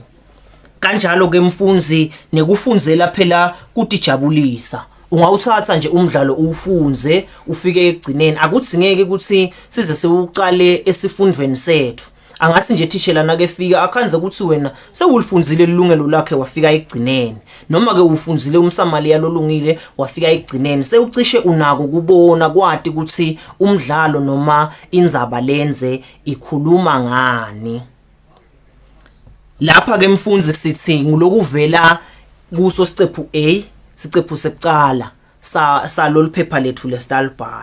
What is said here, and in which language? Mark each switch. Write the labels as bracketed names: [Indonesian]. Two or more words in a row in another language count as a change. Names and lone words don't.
[Swati] Kanjalo ke mfundzi nekufunzela phela kutijabulisa ungawuthatha nje umdlalo uwufunze ufike egcineni akudzingeke ukuthi size siwuqale esifundweni sethu. Angathi nje thishela nake fika akhanze ukuthi wena sewulifunzile ilungelo lakhe wafika egcineni noma ke ufunzile umsamali yalolungile wafika egcineni sewucishe unako kubona kwati ukuthi umdlalo noma indzaba lenze ikhuluma ngani. Lapha ke mfundzi sithi ngilokuvela kuso sicephu A sicephu sekucala salolu phepha lethu lestalibhala.